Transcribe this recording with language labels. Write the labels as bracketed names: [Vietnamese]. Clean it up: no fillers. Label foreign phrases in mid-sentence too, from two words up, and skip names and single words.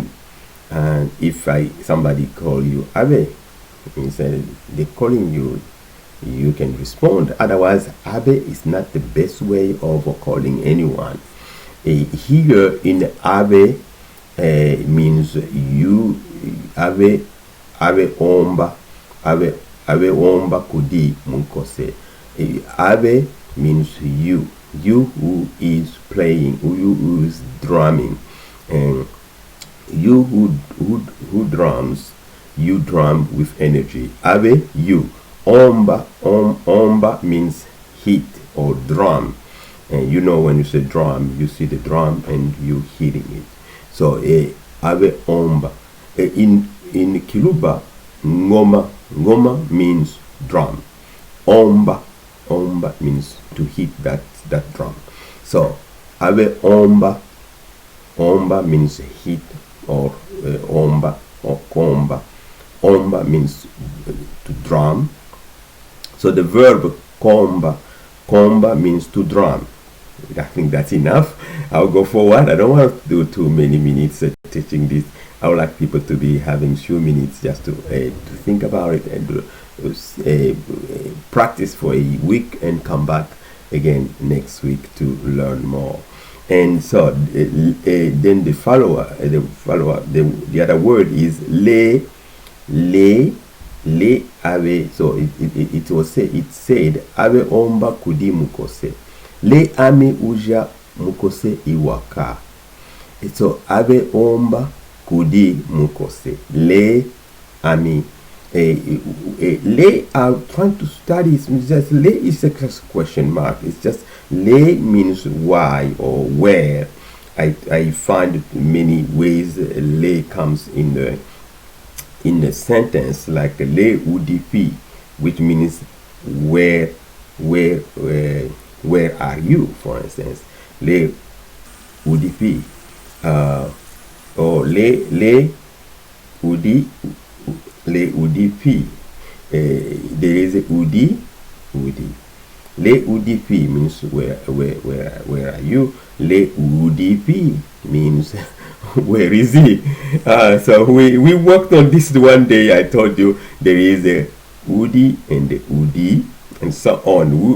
[English] And if somebody call you Ave, instead they calling you, you can respond. Otherwise, Ave is not the best way of calling anyone. Here in Ave means you. [Luba-Katanga] Ave omba, Ave omba kudi mukose. [English] Ave means you who is playing, who is drumming, and you who drums, you drum with energy. Ave, you. Omba means hit or drum, and you know when you say drum, you see the drum and you hitting it. So [Luba-Katanga] Ave omba. [English] In Kiluba, ngoma means drum. Omba means to hit that drum. So [Luba-Katanga] Ave omba [English] means hit, or omba or komba. Omba means to drum. So the verb komba means to drum. I think that's enough. I'll go forward. I don't want to do too many minutes teaching this. I would like people to be having few minutes just to think about it and practice for a week and come back again next week to learn more. And so then the other word is [Luba-Katanga] le ave. [English] So it said [Luba-Katanga] ave omba kudi mukose, le ami uja mukose iwaka. So ave omba kudi mukose, le ami. [English] Le, I'm trying to study. It's just le is a question mark. It's just le means why or where. I find many ways le comes in the sentence, like [Luba-Katanga] le udipi, [English] which means where are you, for instance. [Luba-Katanga] Le udipi, or le udipi. [English] There is a udi. [Luba-Katanga] Le udipi [English] means where are you. [Luba-Katanga] Le udipi [English] means where is he. So we worked on this one day. I told you there is a udi and the udi and so on.